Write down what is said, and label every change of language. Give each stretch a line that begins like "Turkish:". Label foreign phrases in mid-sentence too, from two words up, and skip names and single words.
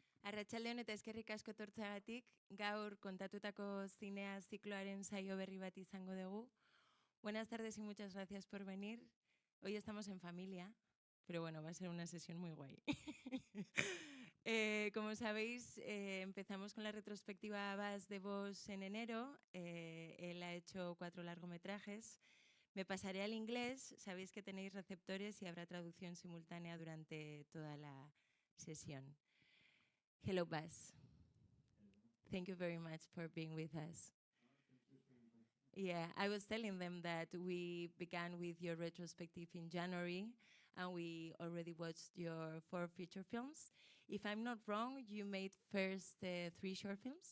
Basque: Arratsalde on eta eskerrik asko etortzeagatik. Gaur kontatutako zinea zikloaren saio berri bat izango dugu.
Spanish: Buenas tardes y muchas gracias por venir. Hoy estamos en familia, pero bueno, va a ser una sesión muy guay. Como sabéis, empezamos con la retrospectiva Bas de Vos en enero. Él ha hecho 4 largometrajes. Me pasaré al inglés. Sabéis que tenéis receptores y habrá traducción simultánea durante toda la sesión.
English: Hello, Bas. Thank you very much for being with us. Yeah, I was telling them that we began with your retrospective in January and we already watched your 4 feature films. If I'm not wrong, you made first 3 short films?